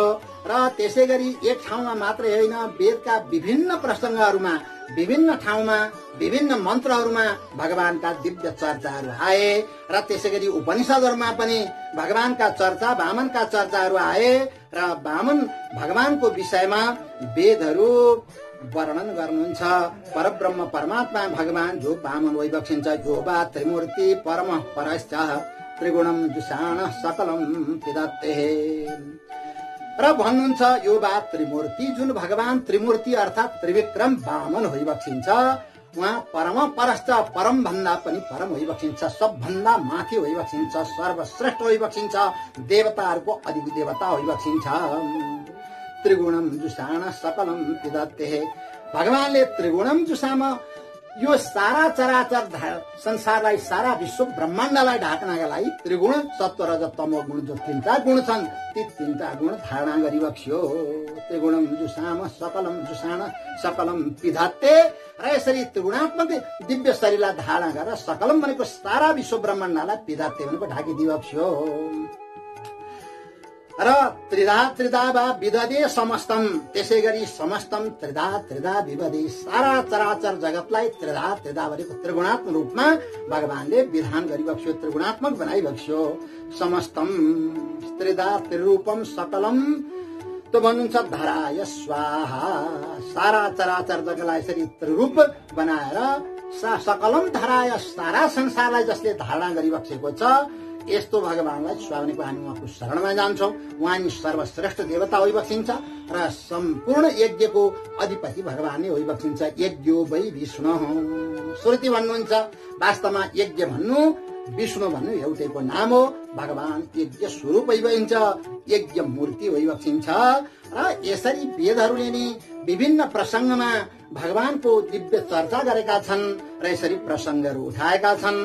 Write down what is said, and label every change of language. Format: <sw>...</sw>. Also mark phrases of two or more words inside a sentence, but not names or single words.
<ne>र त्यसै गरी एक ठाउँमा मात्रै होइन, वेदका विभिन्न प्रसङ्गहरूमा, विभिन्न ठाउँमा, विभिन्न मन्त्रहरूमा भगवानका दिव्य चर्चाहरू आए। र त्यसै गरी उपनिषदहरूमा पनि भगवानका चर्चा, वामनका चर्चाहरू आए। र वामन भगवानको विषयमा वेदहरू वर्णन गर्नुहुन्छ। परब्रह्म परमात्मा भगवान जो वामन वैवक्षिन्छ,</ne> <sa>जो वा त्रिमूर्ति परम परश्च त्रिगुणम जुषाण सकलम पिदत्ते।</sa> <ne>र भन्नुहुन्छ</ne> <sa>यो वा त्रिमूर्ति,</sa> <ne>जुन भगवान त्रिमूर्ति अर्थात् त्रिविक्रम वामन वैवक्षिन्छ, उहाँ</ne> <sa>परम परश्च</sa> <ne>परम भन्दा पनि परम वैवक्षिन्छ, सबभन्दा माथि वैवक्षिन्छ, सर्वश्रेष्ठ वैवक्षिन्छ, देवताहरूको अधिक देवता वैवक्षिन्छ।</ne> <sa>त्रिगुणम जुषाण सकलम पिदत्ते।</sa> <ne>भगवानले</ne> <sa>त्रिगुणम जुषाम</sa> <ne>यो सारा चराचर संसारलाई, सारा विश्व ब्रह्माण्डलाई ढाक्नका लागि त्रिगुण सत्व रज तमो गुण जो तीनटा गुण छन्, ती तीनटा गुण धारणा गरिबक्स्यो।</ne> <sa>त्रिगुणम जुषाम सकलम जुषाण सकलम पिदत्ते।</sa> <ne>र यसरी त्रिगुणात्मक दिव्य शरीरलाई धारणा गरेर सकलम भनेको सारा विश्व ब्रह्माण्डलाई, पिदत्ते भनेको ढाकिदिबक्स्यो।</ne> <sa>र त्रिधा त्रिधा वा विदधे समस्तम,</sa> <ne>त्यसै गरी</ne> <sa>समस्तम त्रिधा त्रिधा विवधे,</sa> <ne>सारा चराचर जगतलाई त्रिधा त्रिधा भनेको त्रिगुणात्मक रूपमा भगवानले विधान गरिबक्स्यो, त्रिगुणात्मक बनाइबक्स्यो।</ne> <sa>समस्तम त्रिधा त्रिरूपम सकलम</sa> <ne>त भन्नुहुन्छ</ne> <sa>धराय स्वाहा।</sa> <ne>सारा चराचर जगतलाई यसरी त्रिरूप बनाएर</ne> <sa>सकलम धराय,</sa> <ne>सारा संसारलाई जसले धारणा गरिबक्सेको छ, यस्तो भगवानलाई स्वामी भनेको हामी उहाँको शरणमा जान्छौँ। उहाँ नि सर्वश्रेष्ठ देवता वैवक्षिन्छ र सम्पूर्ण यज्ञको अधिपति भगवान नै वैवक्षिन्छ।</ne> <sa>यज्ञो वै विष्णु, श्रुति भन्नुहुन्छ।</sa> <ne>वास्तवमा यज्ञ भन्नु, विष्णु भन्नु एउटैको नाम हो। भगवान यज्ञ स्वरूप वैवक्षिन्छ, यज्ञ मूर्ति वैवक्षिन्छ। र यसरी वेदहरूले नि विभिन्न प्रसङ्गमा भगवानको दिव्य चर्चा गरेका छन् र यसरी प्रसङ्गहरू उठाएका छन्।</ne>